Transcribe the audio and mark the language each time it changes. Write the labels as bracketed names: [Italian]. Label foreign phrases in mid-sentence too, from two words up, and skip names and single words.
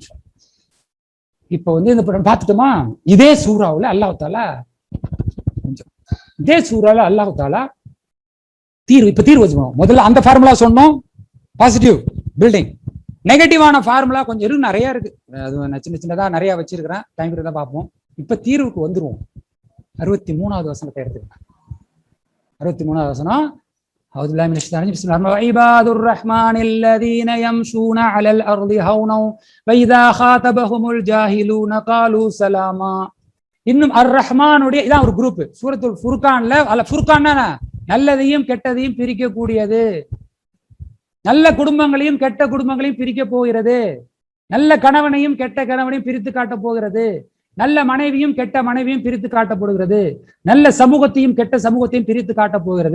[Tamil] இப்ப வந்து இந்த பார்த்துட்டோமா, இதே சூறாவுல [Arabic] الله تعالى [Tamil] தீர்வு, இப்ப தீர்வு வச்சுக்கணும். முதல்ல அந்த ஃபார்முலா சொன்னோம், [English] positive building. [Tamil] நெகட்டிவான ஃபார்முலா கொஞ்சம் இருக்கு, நிறைய இருக்கு. அது சின்ன சின்னதா நிறைய வச்சிருக்கிறேன், டைம் இருந்தா பார்ப்போம். இப்ப தீர்வுக்கு வந்துருவோம். 63வது வசனத்தை எடுத்துக்கலாம். 63வது வசனம், [Arabic] أعوذ بالله من الشيطان الرجيم بسم الله الرحمن الرحيم عباد الرحمن الذين يمشون على الأرض هونا وإذا خاطبهم الجاهلون قالوا سلاما. [Tamil] இன்னும் அர் ரஹ்மானுடைய இதான் ஒரு குரூப். சூரத்துல் ஃபுர்கான்ல ஃபுர்கான்னா நல்லதையும் கெட்டதையும் பிரிக்கக்கூடியது, நல்ல குடும்பங்களையும் கெட்ட குடும்பங்களையும் பிரிக்க போகிறது, நல்ல கணவனையும் கெட்ட கணவனையும் பிரித்து காட்ட போகிறது, நல்ல மனைவியும் கெட்ட மனைவியும் பிரித்து காட்டப்படுகிறது, நல்ல சமூகத்தையும் கெட்ட சமூகத்தையும் பிரித்து காட்ட போகிறது.